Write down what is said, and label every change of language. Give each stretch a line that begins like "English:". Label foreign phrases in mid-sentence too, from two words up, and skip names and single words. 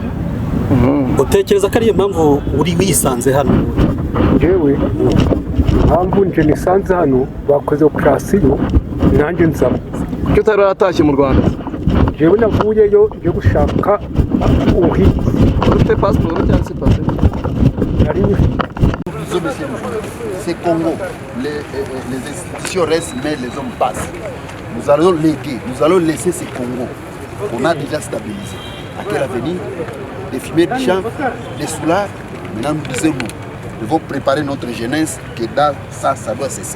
Kinyarwanda: Utekereza ko ari impamvu uri wisanze hano? Jewe impamvu nje nisanze hano bakoze operasiyo nanjye nzaba. Kuki utari waratashye mu Rwanda? Jewe navuyeyo yo gushaka ubuhinzi. Ufite passport cyangwa se passe? Nari
French: C'est Congo. Les institutions restent, mais les hommes passent. Nous allons léguer, nous allons laisser ces Congo qu'on a déjà stabilisé. À quel avenir? Des fumées de champ, des soulards. Maintenant, nous disons nous devons préparer notre jeunesse, que dans ça doit cesser.